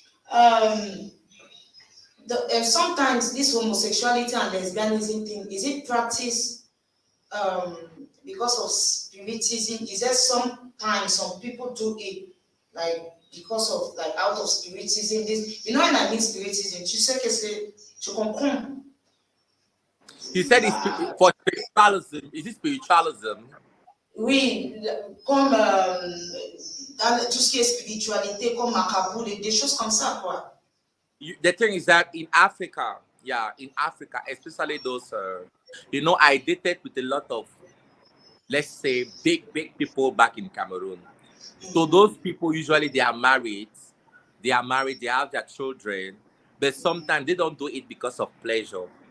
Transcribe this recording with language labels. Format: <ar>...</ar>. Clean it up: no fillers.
<en>Um, sometimes this homosexuality and lesbianism thing, is it practiced um, because of spiritism? Is there sometimes some people do it like because of like out of spiritism? This, you know, when I mean spiritism,</en> <fr>tu sais que c'est, tu comprends?</fr> <en>He said it's for spiritualism. Is it spiritualism?</en> <fr>Oui, comme dans tout ce qui est spiritualité, comme macabre, des choses comme ça, quoi.</fr> <en>The thing is that in Africa, yeah, in Africa, especially those, I dated with a lot of, let's say, big people back in Cameroon. So those people usually they are married, they have their children, but sometimes they don't do it because of pleasure.</en>